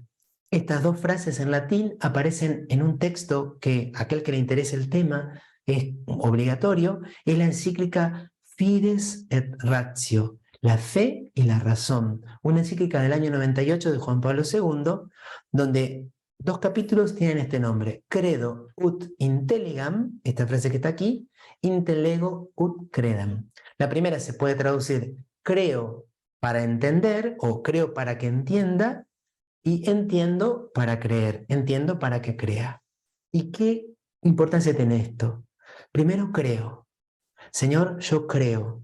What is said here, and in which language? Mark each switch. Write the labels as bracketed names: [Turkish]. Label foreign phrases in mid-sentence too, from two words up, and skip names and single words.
[Spanish] Estas dos frases en latín aparecen en un texto que aquel que le interese el tema es obligatorio, es la encíclica Fides et Ratio, la fe y la razón, una encíclica del año 98 de Juan Pablo II, donde dos capítulos tienen este nombre, [Latin] Credo ut intelligam, [Spanish] esta frase que está aquí, [Latin] Intellego ut credam. [Spanish] La primera se puede traducir creo para entender o creo para que entienda y entiendo para creer, entiendo para que crea. ¿Y qué importancia tiene esto? Primero creo. Señor, yo creo.